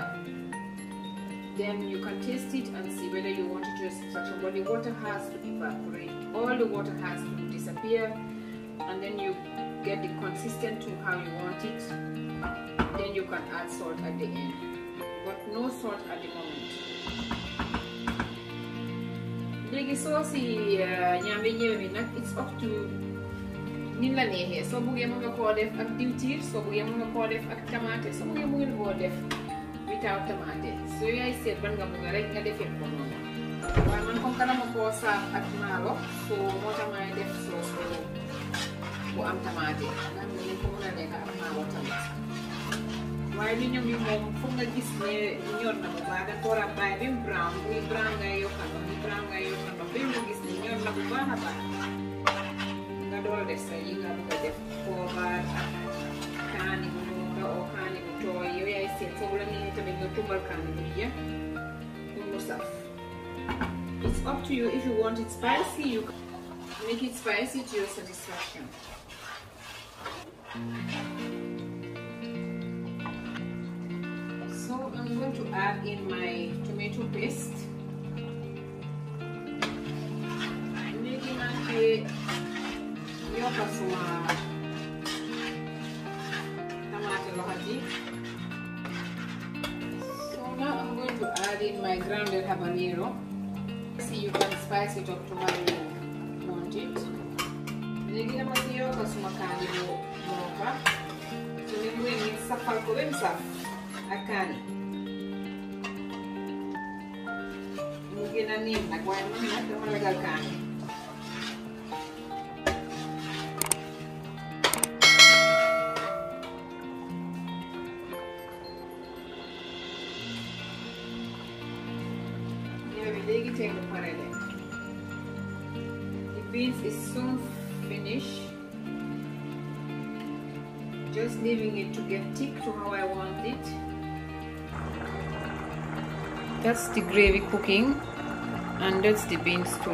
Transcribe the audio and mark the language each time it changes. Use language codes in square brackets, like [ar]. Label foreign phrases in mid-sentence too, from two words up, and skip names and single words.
[en] Then you can taste it and see whether you want it to scatter, but the water has to evaporate. All the water has to disappear. And then you get the consistent to how you want it. Then you can add salt at the end, but no salt at the moment. [wo] Léegi sauce yi ñambi ñëw bi nag [en] it's up to [wo] ni la neexee. Soo buggee mën nga koo def ak diwtiir, soo buggee mën nga koo def ak tamaate, soo buggee mën nga koo def without tamaate. So yaay seet ban nga bëgg rek nga defee ko noonu. Waaye man comme que dama koo saaf ak maalo, so moo tax may def sauce bu am tamaate nga xam ne ko mën a lekk ak maalo tamit. Waaye li ñoom yi moom foog nga gis ne ñor na bu baax, dafa war a bàyyi ba mu brown, buy brown ngay yokkal ndox, buy brown ngay yokkal ndox ba nga gis ne ñor na bu baax a baax. Nga door a def sa yi nga bëgg a def poobar ak kaani bu nooka oo kaani bu tooy, yow yaay seet foofu la neexee tamit nga tumbal kaani bu jeex pour mu saf. [en] It's up to you. If you want it spicy, you can make it spicy to your satisfaction. So I'm going to add in my tomato paste. Maybe I [wo] yokka suma tomato lohati. [en] So now I'm going to add in my grounded habanero. See, you can spice it up to how you want it. [wo] Legi dama si yokka suma kaani bu nooka. [en] So then we mix [wo] safal ko bem saf ak kaani. Mu gën a neex nag waaye man nag dama ragal kaani. Legi teg ko pare leen. [en] The beans is soon finished. Just leaving it to get thick to how I want it. That's the gravy cooking, and that's the beans too.